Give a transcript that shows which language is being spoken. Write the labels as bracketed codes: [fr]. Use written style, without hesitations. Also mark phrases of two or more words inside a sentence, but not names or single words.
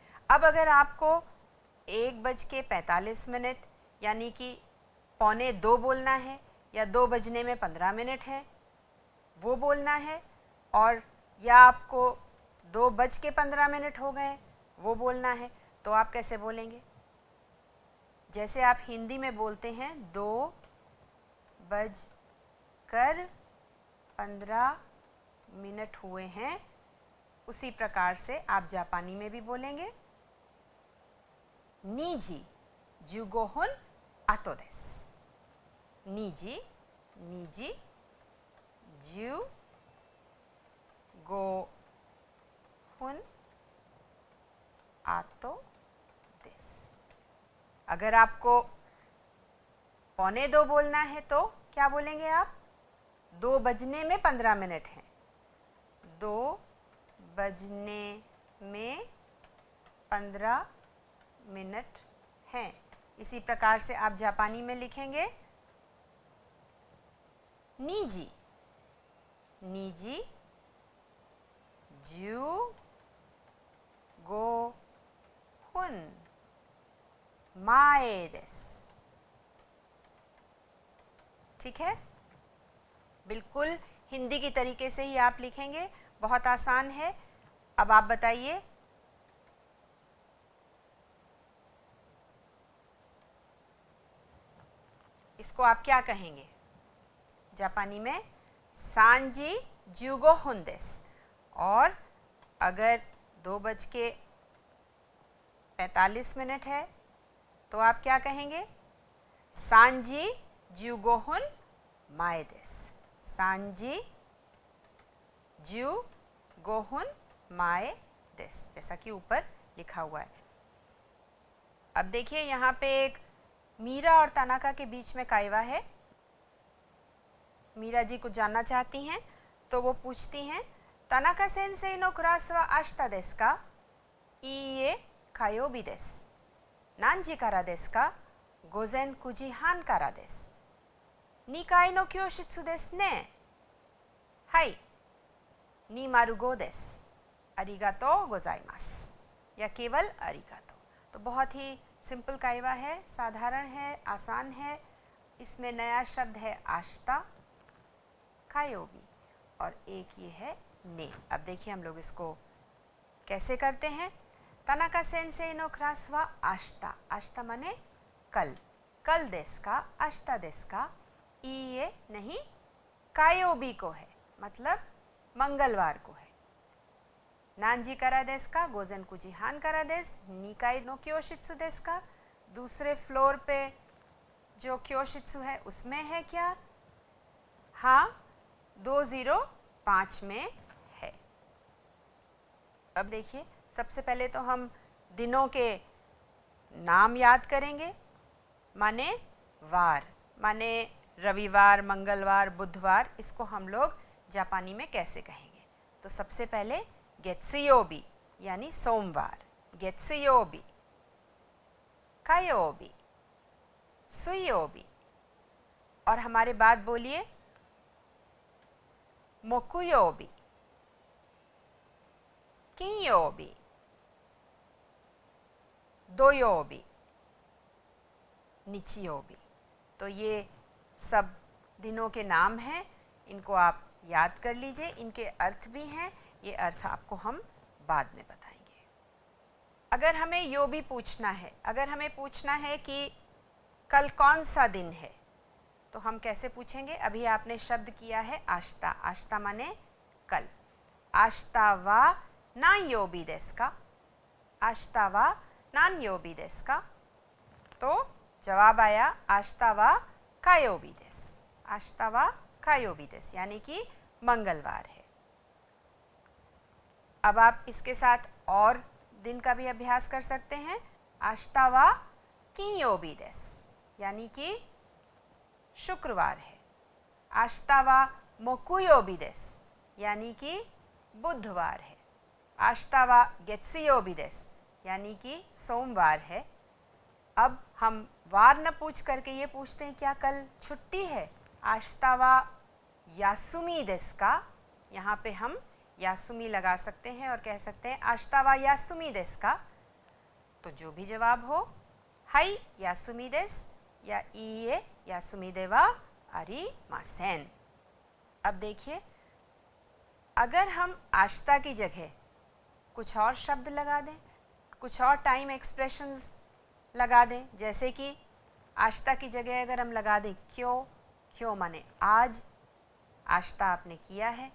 [hi] अब अगर आपको 1:45 यानी कि 1:45 बोलना है या 2:15 है वो बोलना है, और या आपको 2:15 हो गए वो बोलना है, तो आप कैसे बोलेंगे? जैसे आप हिंदी में बोलते हैं 2:15 हुए हैं, उसी प्रकार से आप जापानी में भी बोलेंगे [ja] 2 時15分後です। 2時15分後です। [hi] अगर आपको 1:45 बोलना है तो क्या बोलेंगे आप? 2:15 है, 2:15 हैं। इसी प्रकार से आप जापानी में लिखेंगे [ja] 2 時15分前です। [hi] ठीक है, बिल्कुल हिंदी की तरीके से ही आप लिखेंगे, बहुत आसान है। अब आप बताइए, इसको आप क्या कहेंगे जापानी में? [ja] 3 時15分です। [hi] और अगर 2:45 है तो आप क्या कहेंगे? [ja] 3 時15分前です। 3時15分前です, [hi] जैसा कि ऊपर लिखा हुआ है। अब देखिए यहाँ पे एक मीरा और तनाका के बीच में काइवा है। मीरा जी कुछ जानना चाहती हैं, तो वो पूछती हैं [ja] 田中先生のクラスは明日ですか? いえ、火曜日です。何時からですか? 午前 9 時半からです。2階の教室ですね。はい、205です。ありがとうございます। [hi] या केवल अरिगातो। तो बहुत ही सिंपल काइवा है, साधारण है, आसान है। इसमें नया शब्द है आशिता, कायोबी, और एक ये है ने। अब देखिए हम लोग इसको कैसे करते हैं। [ja] 田中先生のクラスは明日, [hi] आशिता माने कल, कल [ja] ですか, 明日ですか. [hi] ये नहीं, कायोबी को है, मतलब मंगलवार को है। [ja] 何時からですか? गोजेन 9 時半からです。2階の教室ですか? [hi] दूसरे फ्लोर पे जो क्योशित्सु है उसमें है क्या? हाँ, 205 में है। अब देखिए, सबसे पहले तो हम दिनों के नाम याद करेंगे, माने वार, माने रविवार, मंगलवार, बुधवार, इसको हम लोग जापानी में कैसे कहेंगे? तो सबसे पहले गेत्सुयोबी यानी सोमवार, [ja] 月曜日、火曜日、水曜日. [hi] और हमारे बाद बोलिए [ja] 木曜日、金曜日、土曜日、日曜日. [hi] तो ये सब दिनों के नाम हैं, इनको आप याद कर लीजिए। इनके अर्थ भी हैं, ये अर्थ आपको हम बाद में बताएंगे। अगर हमें योबी पूछना है, अगर हमें पूछना है कि कल कौन सा दिन है, तो हम कैसे पूछेंगे? अभी आपने शब्द किया है आश्ता, आश्ता माने कल। [ja] 明日は何曜日ですか、明日は何曜日ですか. [hi] तो जवाब आया [ja] 明日は火曜日です、明日は火曜日です [hi] यानी कि मंगलवार है। अब आप इसके साथ और दिन का भी अभ्यास कर सकते हैं। [ja] 明日は金曜日です [hi] यानी कि शुक्रवार है। [ja] 明日は木曜日です [hi] यानी कि बुधवार है। [ja] 明日は月曜日です [hi] यानी कि सोमवार है। अब हम वार न पूछ करके ये पूछते हैं क्या कल छुट्टी है? [ja] 明日は休みですか. [hi] यहाँ पे हम यासुमी लगा सकते हैं और कह सकते हैं [ja] 明日は休みですか. [hi] तो जो भी जवाब हो, [ja] はい、休みです या いいえ、休みではありません. [hi] अब देखिए, अगर हम आश्ता की जगह कुछ और शब्द लगा दें, कुछ और [en] time expressions [hi] लगा दें, जैसे कि आश्ता की जगह अगर हम लगा दें क्यों, क्यों माने आज, आश्ता आपने किया है।